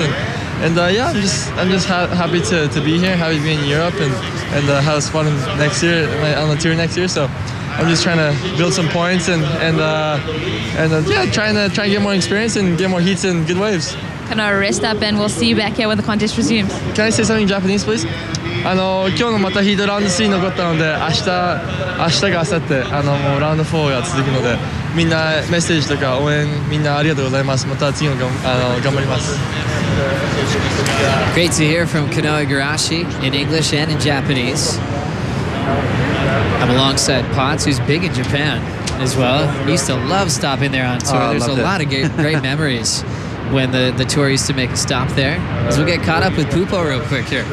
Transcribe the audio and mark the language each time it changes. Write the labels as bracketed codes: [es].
[en] And yeah, I'm just happy to be here, happy to be in Europe, and have a spot next year on the tour next year. So I'm just trying to build some points and yeah, trying to get more experience and get more heats and good waves. Can I rest up and we'll see you back here when the contest resumes? Can I say something in Japanese, please? [ja] 今日のまたヒートラウンド3残ったので、明日か明後日もうラウンド4が続くので、みんなメッセージとか応援みんなありがとうございます。また次の頑張ります。 [en] Great to hear from Kanoa Igarashi in English and in Japanese. I'm alongside Potts, who's big in Japan as well. He used to love stopping there on tour. There's a lot of great memories when the tour used to make a stop there. As we'll get caught up with Pupo real quick here.